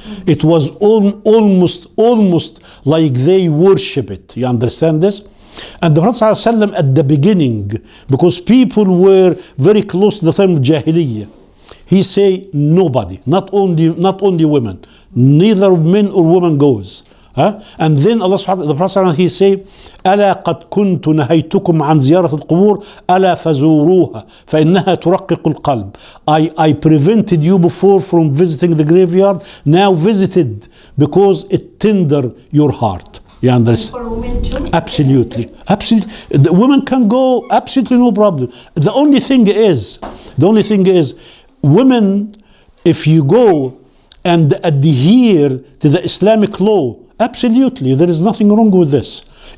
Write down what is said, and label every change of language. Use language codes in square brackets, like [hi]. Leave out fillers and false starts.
[en] It was almost like they worship it. You understand this? And the Prophet ﷺ at the beginning, because people were very close to the time of Jahiliyyah, he say nobody, not only women, neither men or women goes. And then Allah subhanahu the Prophet he say, [ar] ألا قد كنت نهيتكم عن زيارة القبور ألا فزوروها فإنها ترقق القلب. [en] I prevented you before from visiting the graveyard. Now visited because it tender your heart. You understand? For women too? Absolutely. The women can go, absolutely no problem. The only thing is, women, if you go and adhere to the Islamic law, absolutely, there is nothing wrong with this.